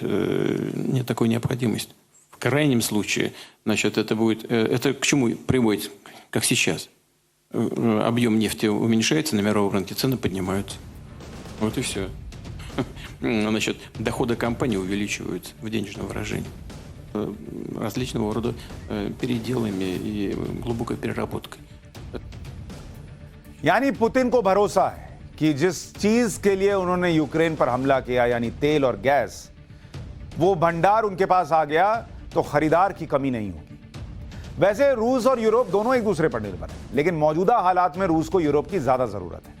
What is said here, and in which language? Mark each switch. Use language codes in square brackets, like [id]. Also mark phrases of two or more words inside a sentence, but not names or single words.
[ru] Нет такой необходимости. В крайнем случае, значит, это к чему приводит, как сейчас? Объем нефти уменьшается на мировом рынке, цены поднимаются. Вот и все. Значит, доходы компании увеличиваются в денежном выражении. Различного рода переделами и глубокой переработкой. [hi] यानी पुतिन को भरोसा है कि जिस चीज के लिए उन्होंने यूक्रेन पर हमला किया, यानी तेल और गैस, वो भंडार उनके पास आ गया तो खरीदार की कमी नहीं होगी। वैसे रूस और यूरोप दोनों एक दूसरे पर निर्भर हैं, लेकिन मौजूदा हालात में रूस को यूरोप की ज्यादा जरूरत है।